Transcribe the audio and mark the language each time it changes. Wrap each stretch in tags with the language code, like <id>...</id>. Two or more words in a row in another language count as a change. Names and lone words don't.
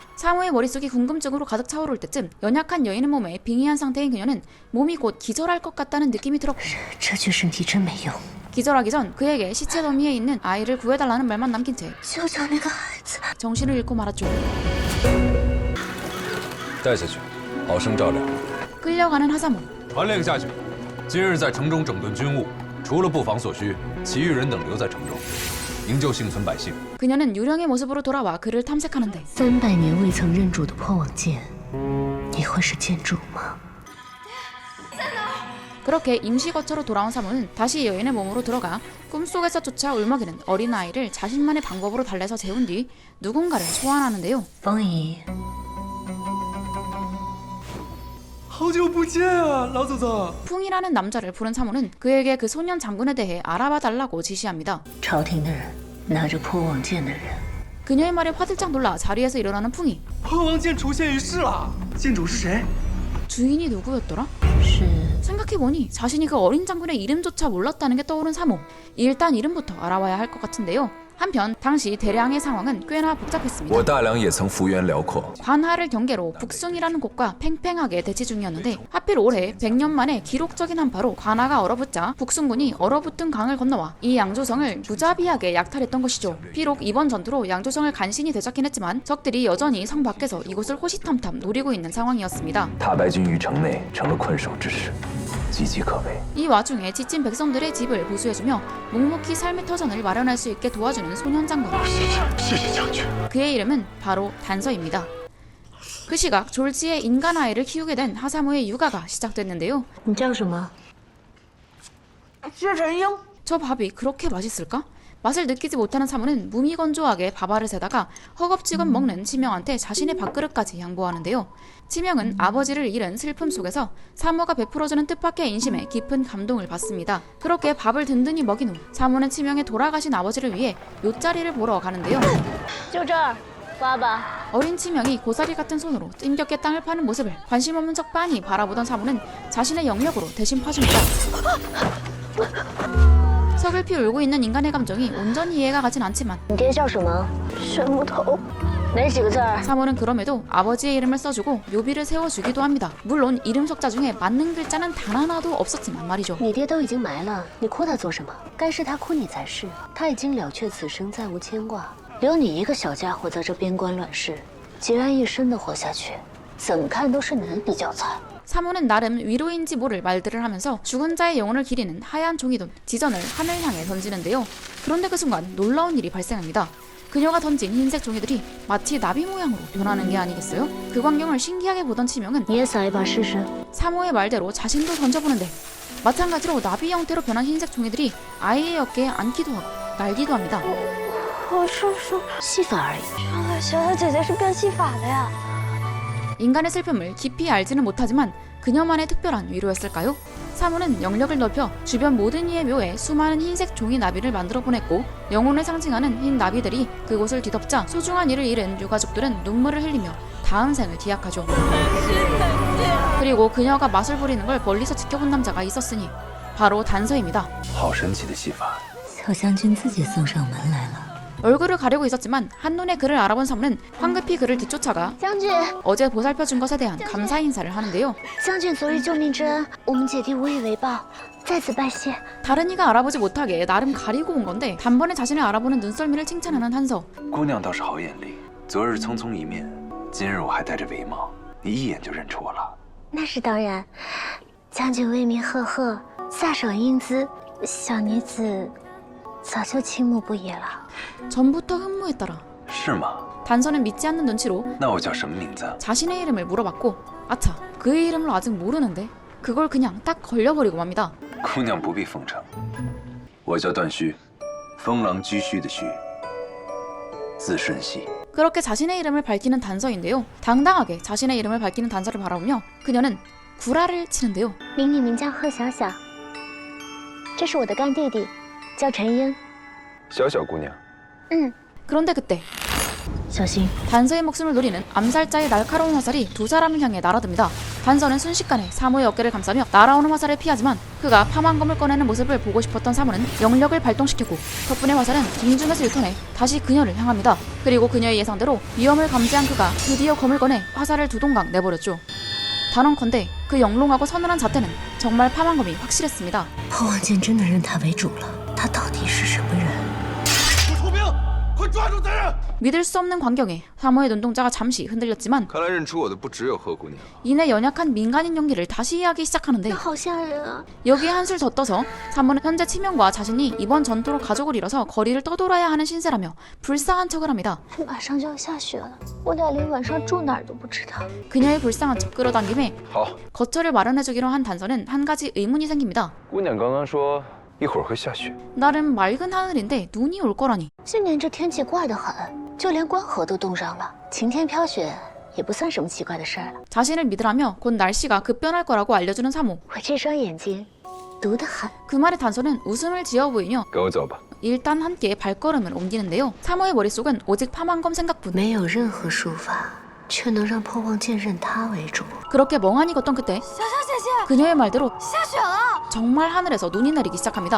<ko>사모의 머릿속이 궁금증으로 가득 차오를 때쯤 연약한 여인의 몸에 빙의한 상태인 그녀는 몸이 곧 기절할 것 같다는 느낌이 들었고 기절하기 전 그에게 시체 더미에 있는 아이를 구해달라는 말만 남긴 채 정신을 잃고 말았죠. 끌려가는 하사모.</ko> <zh>传令下去，今日在城中整顿军务，除了布防所需，其余人等留在城中，营救幸存百姓。</zh> <ko>그녀는 유령의 모습으로 돌아와 그를 탐색하는데</ko> <zh>300 年未曾认主的破网剑，你会是剑主吗？</zh> <ko>그렇게 임시거처로 돌아온 사모는 다시 여인의 몸으로 들어가 꿈속에서 쫓아 울먹이는 어린아이를 자신만의 방법으로 달래서 재운 뒤 누군가를 소환하는데요.</ko> <zh>风姨，好久不见啊，老祖宗。</zh> <ko>풍이라는 남자를 부른 사모는 그에게 그 소년 장군에 대해 알아봐 달라고 지시합니다.</ko> <zh>朝廷的人拿着破网剑的人，</zh> <ko>그녀의 말에 화들짝 놀라 자리에서 일어나는 풍이.</ko> <zh>破王剑出现于世了，剑主是谁？</zh> <ko>주인이 누구였더라?</ko> <zh>是</zh> <ko>생각해보니 자신이 그 어린 장군의 이름조차 몰랐다는 게 떠오른 사모. 일단 이름부터 알아봐야 할 것 같은데요. 한편 당시 대량의 상황은 꽤나 복잡했습니다.</ko> <zh>我大梁也曾幅员辽阔，</zh> <ko>관하를 경계로 북승이라는 곳과 팽팽하게 대치 중이었는데 하필 올해 100년 만에 기록적인 한파로 관하가 얼어붙자 북승군이 얼어붙은 강을 건너와 이 양조성을 무자비하게 약탈했던 것이죠. 비록 이번 전투로 양조성을 간신히 되찾긴 했지만 적들이 여전히 성 밖에서 이곳을 호시탐탐 노리고 있는 상황이었습니다.</ko> <zh>大白军于城内成了困守之势，岌岌可危。</zh> <ko>이 와중에 지친 백성들의 집을 보수해주며 묵묵히 삶의 터전을 마련할 수 있게 도와주는 소년 장군. 그의 이름은 바로 단서입니다. 그 시각 졸지에 인간 아이를 키우게 된 하사모의 육아가 시작됐는데요.</ko> <zh>你叫什么？</zh> <ko>저 밥이 그렇게 맛있을까? 맛을 느끼지 못하는 사모는 무미건조하게 밥알을새다가 허겁지겁 먹는 치명한테 자신의 밥그릇까지 양보하는데요. 치명은 아버지를 잃은 슬픔 속에서 사모가 베풀어주는 뜻밖의 인심에 깊은 감동을 받습니다. 그렇게 밥을 든든히 먹인 후 사모는 치명의 돌아가신 아버지를 위해 돛자리를 보러 가는데요.</ko> <zh>就这儿，爸爸。</zh> <ko>어린 치명이 고사리 같은 손으로 띵겹게 땅을 파는 모습을 관심 없는 척 빤히 바라보던 사모는 자신의 영역으로 대신 파줍니다. 서글피 울고 있는 인간의 감정이 온전히 이해가 가진 않지만</ko> <zh>你爹叫什么？水木头。哪几个字儿？</zh> <ko>사모는 그럼에도 아버지의 이름을 써주고 묘비를 세워주기도 합니다. 물론 이름 석자 중에 맞는 글자는 단 하나도 없었지만 말이죠.</ko> <zh>你爹都已经埋了，你哭他做什么？该是他哭你才是。他已经了却此生，再无牵挂，留你一个小家伙在这边关乱世，孑然一身的活下去，怎么看都是你比较惨。</zh> <ko>사모는 나름 위로인지 모를 말들을 하면서 죽은 자의 영혼을 기리는 하얀 종이돈 지전을 하늘 향해 던지는데요. 그런데 그 순간 놀라운 일이 발생합니다. 그녀가 던진 흰색 종이들이 마치 나비 모양으로 변하는 게 아니겠어요? 그 광경을 신기하게 보던 치명은</ko> <zh>你也撒一把试试。</zh> <ko>사모의 말대로 자신도 던져보는데 마찬가지로 나비 형태로 변한 흰색 종이들이 아이의 어깨에 앉기도 하고 날기도 합니다.</ko> <zh>我说戏法而已。原来小小姐姐是变戏法的呀。</zh> <ko>인간의 슬픔을 깊이 알지는 못하지만 그녀만의 특별한 위로였을까요? 사모는 영역을 넓혀 주변 모든 이의 묘에 수많은 흰색 종이 나비를 만들어 보냈고 영혼을 상징하는 흰 나비들이 그곳을 뒤덮자 소중한 이를 잃은 유가족들은 눈물을 흘리며 다음 생을 기약하죠. 그리고 그녀가 맛을 부리는 걸 멀리서 지켜본 남자가 있었으니 바로 단서입니다.</ko> <zh>好神奇的戏法。小将军自己送上门来了。</zh> <ko>얼굴을 가리고 있었지만 한눈에 그를 알아본 사모는 황급히 그를 뒤쫓아가</ko> <zh>将军，</zh> <ko>어제 보살펴준 것에 대한 감사 인사를 하는데요.</ko> <zh>将军昨日救命之恩，我们姐弟无以为报，在此拜谢。</zh> <ko>다른 이가 알아보지 못하게 나름 가리고 온 건데 단번에 자신을 알아보는 눈썰미를 칭찬하는 한서.</ko> <zh>姑娘倒是好眼力，昨日匆匆一面，今日我还戴着围帽，你一眼就认出我了。那是当然，将军威名赫赫，飒爽英姿，小女子早就倾慕不已了。</zh> <ko>전부터 흠모했더라.</ko> <zh>是吗？</zh> <ko>단서는 믿지 않는 눈치로</ko> <zh>那我叫什么名字？</zh> <ko>자신의 이름을 물어봤고 아차 그의 이름을 아직 모르는데 그걸 그냥 딱 걸려버리고 맙니다.</ko> <zh>姑娘不必奉承，我叫段须，风狼居胥的胥，字瞬息。</zh> <ko>그렇게 자신의 이름을 밝히는 단서인데요. 당당하게 자신의 이름을 밝히는 단서를 바라보며 그녀는 구라를 치는데요.</ko> <zh>名女名叫贺小小，这是我的干弟弟，叫陈英。小小姑娘，</zh> <ko>그런데 그때</ko> <zh>小心，</zh> <ko>단서의 목숨을 노리는 암살자의 날카로운 화살이 두 사람을 향해 날아듭니다. 단서는 순식간에 사모의 어깨를 감싸며 날아오는 화살을 피하지만 그가 파만검을 꺼내는 모습을 보고 싶었던 사모는 영력을 발동시켰고 덕분에 화살은 공중에서 유턴해 다시 그녀를 향합니다. 그리고 그녀의 예상대로 위험을 감지한 그가 드디어 검을 꺼내 화살을 두 동강 내버렸죠. 단언컨대 그 영롱하고 서늘한 자태는 정말 파만검이 확실했습니다.</ko> <zh>破望剑真的认他为主了，他到底是什么人？出兵，快抓住贼人！</zh> <ko>믿을 수 없는 광경에 사모의 눈동자가 잠시 흔들렸지만</ko> <zh>看来认出我的不只有贺姑娘。</zh> <ko>이내 연약한 민간인 연기를 다시 하기 시작하는데</ko> <zh>好吓人啊！</zh> <ko>여기에 한술 더 떠서 사모는 현재 치명과 자신이 이번 전투로 가족을 잃어서 거리를 떠돌아야 하는 신세라며 불쌍한 척을 합니다.</ko> <zh>马上就要下雪了，我俩连晚上住哪儿都不知道。</zh> <ko>그녀의 불쌍한 척 끌어당김에</ko> <zh>好，</zh> <ko>거처를 마련해주기로 한 단서는 한 가지 의문이 생깁니다.</ko> <zh>姑娘刚刚说一会儿会下雪。</zh> <ko>나름 맑은 하늘인데 눈이 올 거라니.</ko> <zh>今年这天气怪得很，就连关河都冻上了，晴天飘雪也不算什么奇怪的事儿了。</zh> <ko>자신을 믿으라며 곧 날씨가 급변할 거라고 알려주는 사모.</ko> <zh>我这双眼睛毒得很。</zh> <ko>그 말에 단서는 웃음을 지어 보이며</ko> <zh>跟我走吧。</zh> <ko>일단 함께 발걸음을 옮기는데요. 사모의 머릿속은 오직 파만검 생각뿐.</ko> <zh>没有任何术法，却能让破望剑认他为主。</zh> <ko>그렇게 멍하니 걷던 그때</ko> <zh>小小姐</zh> <ko>그녀의 말대로 정말 하늘에서 눈이 내리기 시작합니다.</ko>